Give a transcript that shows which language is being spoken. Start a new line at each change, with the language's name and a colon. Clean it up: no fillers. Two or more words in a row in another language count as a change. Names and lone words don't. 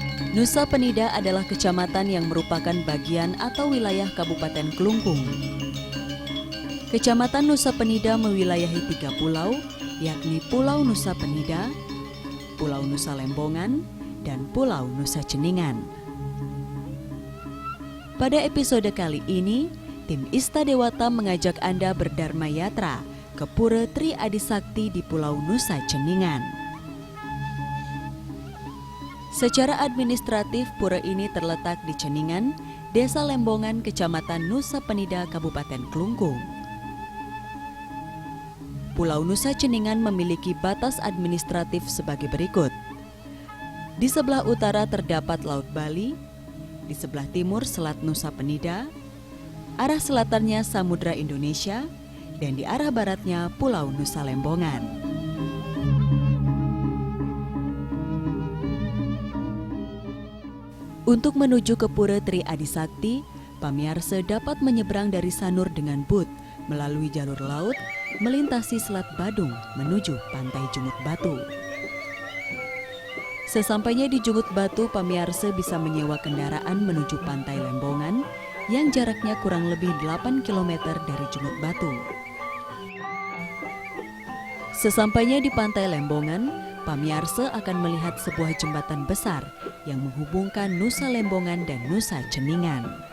Indonesian: Nusa Penida adalah kecamatan yang merupakan bagian atau wilayah Kabupaten Kelungkung. Kecamatan Nusa Penida mewilayahi 3 pulau, yakni Pulau Nusa Penida, Pulau Nusa Lembongan, dan Pulau Nusa Ceningan. Pada episode kali ini, tim Ista Dewata mengajak Anda berdharma yatra ke Pura Tri Adi Sakti di Pulau Nusa Ceningan. Secara administratif, pura ini terletak di Ceningan, Desa Lembongan, Kecamatan Nusa Penida, Kabupaten Kelungkung. Pulau Nusa Ceningan memiliki batas administratif sebagai berikut. Di sebelah utara terdapat Laut Bali, di sebelah timur Selat Nusa Penida, arah selatannya Samudra Indonesia, dan di arah baratnya Pulau Nusa Lembongan. Untuk menuju ke Pura Tri Adi Sakti, pamiarsa dapat menyeberang dari Sanur dengan bot melalui jalur laut, melintasi Selat Badung menuju Pantai Jungut Batu. Sesampainya di Jungut Batu, pamiarsa bisa menyewa kendaraan menuju Pantai Lembongan yang jaraknya kurang lebih 8 km dari Jungut Batu. Sesampainya di Pantai Lembongan, pamiarsa akan melihat sebuah jembatan besar yang menghubungkan Nusa Lembongan dan Nusa Ceningan.